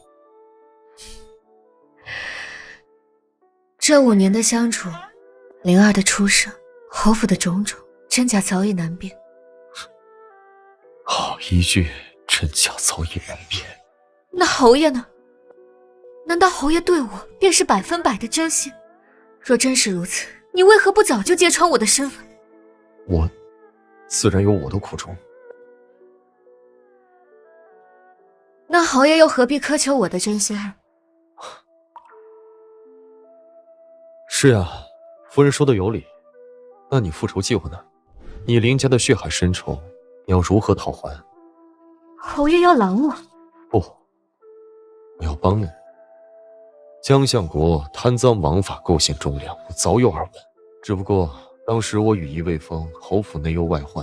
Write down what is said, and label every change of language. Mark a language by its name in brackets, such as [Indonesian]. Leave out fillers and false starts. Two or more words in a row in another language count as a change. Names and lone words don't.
[Chinese] 這5年的相處，靈兒的出生，侯府的種種，真假早已難辨。好一句真假早已難辨。那侯爺呢？難道侯爺對我便是100%的真心？若真是如此，你為何不早就揭穿我的身份？我自然有我的苦衷。那侯爺又何必苛求我的真心呢？是啊，夫人說的有理。那你復仇計劃呢？你林家的血海深仇，你要如何討還？侯爺要攔我？不，我要幫你。江相國貪贓枉法，構陷忠良，我早有耳聞。只不過當時我羽翼未豐，侯府內憂外患。